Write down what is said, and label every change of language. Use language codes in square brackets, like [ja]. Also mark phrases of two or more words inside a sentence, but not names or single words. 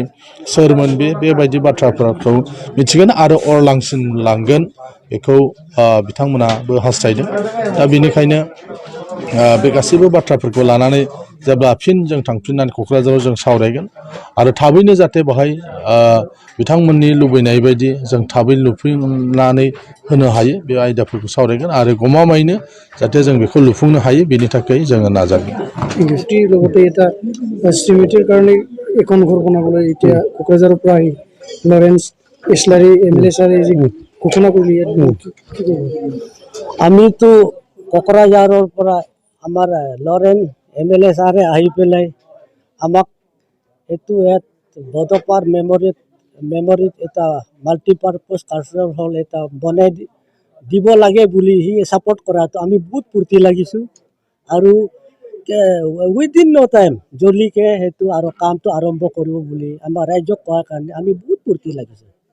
[brx] सोरमोन बेबायदि बाथ्राफोरखौ मिथिगोन आरो अरलांसिन लांगोन बेखौ बिथांमोनाबो हास्थायदों दा बेनिखायनो बे गासैबो बाथ्राफोरखौ लानानै जेब्ला फिन जों थांफिननानै क'क्राझाराव जों सावरायगोन आरो थाबैनो जाहाथे बेहाय बिथांमोननि लुबैनाय बायदि जों थाबै लुफुंनानै होनो हायो बे आयदाफोरखौ सावरायगोन आरो गमामायैनो जाहाथे जों बेखौ लुफुंनो हायो बेनि थाखाय जोङो नाजागोन [as] লগতে এটা স্মৃতিৰ কাৰণে এখন ঘৰ বনাবলৈ এতিয়া কোকৰাঝাৰৰ পৰা আহি লৰেন্স ইছলাৰী এমএলএ ছাৰে যি ঘোষণা কৰিলে আমিতো কোকৰাঝাৰৰ পৰা আমাৰ লৰেন্স এমএলএ ছাৰে আহি পেলাই আমাক এইটো বড'ফাৰ মেমৰিত এটা [en] multipurpose cultural hall [as] এটা বনাই দিব লাগে বুলি সি ছাপোৰ্ট কৰাটো আমি বহুত ফূৰ্তি লাগিছোঁ আৰু [en] within no time [as] জলদিকে সেইটো আৰু কামটো আৰম্ভ কৰিব বুলি আমাৰ ৰাইজক কোৱাৰ কাৰণে আমি বহুত ফূৰ্তি লাগিছোঁ